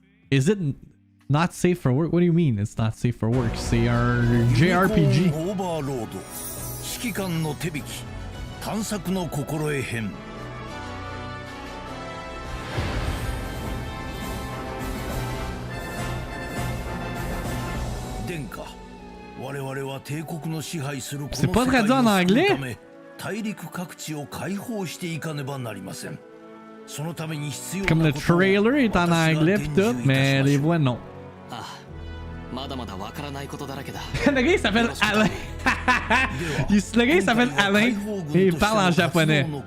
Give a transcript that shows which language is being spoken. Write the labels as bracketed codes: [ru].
[en] Is it not safe for work? What do you mean it's not safe for work? [fr] C'est un JRPG. [en] Overlord. [ja] 指揮官の手引き、探索の心得編。殿下、我々は帝国の支配するこの世界を救うため。大陸各地を解放していかねばなりません。そのために必要なことを [fr] Comme le trailer est en anglais pis tout, mais les voix non. Le gars il s'appelle Alain. Le gars il s'appelle Alain et il parle en japonais.